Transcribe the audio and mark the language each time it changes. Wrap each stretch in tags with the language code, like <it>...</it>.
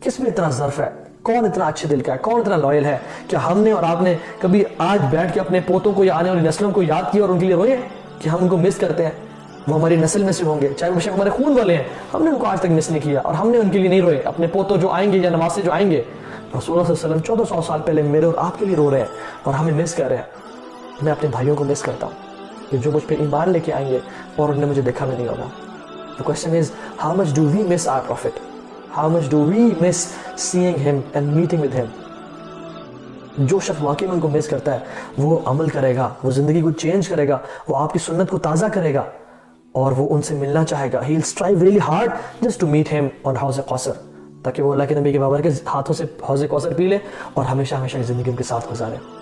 <ur>کس میں اتنا ظرف ہے؟ کون اتنا اچھے دل کا ہے؟ کون اتنا لائل ہے کہ ہم نے اور آپ نے کبھی آج بیٹھ کے اپنے پوتوں کو یا آنے والی نسلوں کو یاد کیا اور ان کے لیے روئے کہ ہم ان کو مس کرتے ہیں؟ وہ ہماری نسل میں سے ہوں گے، چاہے وہ شک ہمارے خون والے ہیں، ہم نے ان کو آج تک مس نہیں کیا اور ہم نے ان کے لیے نہیں روئے. اپنے پوتوں جو آئیں گے یا نواسے جو آئیں گے، رسول اللہ صلی اللہ علیہ وسلم 1400 سال پہلے میرے اور آپ کے لیے رو رہے ہیں اور ہمیں مس کر رہے ہیں. میں اپنے بھائیوں کو مس کرتا ہوں کہ جو مجھ پہ ایمان لے کے آئیں گے اور انہوں نے مجھے دیکھا بھی نہیں ہوگا.</ur> <en>The question is, how much do we miss our prophet? How much do we miss seeing him and meeting with him?</en> <ur>جو شخص واقعی میں ان کو مس کرتا ہے وہ عمل کرے گا، وہ زندگی کو چینج کرے گا، وہ آپ کی سنت کو تازہ کرے گا اور وہ ان سے ملنا چاہے گا.</ur> <en>He'll strive really hard just to meet him on</en> <ur>حوض کوثر، تاکہ وہ اللہ کے نبی کے بابر کے ہاتھوں سے حوض کوثر پی لے اور ہمیشہ ہمیشہ کی زندگی ان کے ساتھ گزارے.</ur>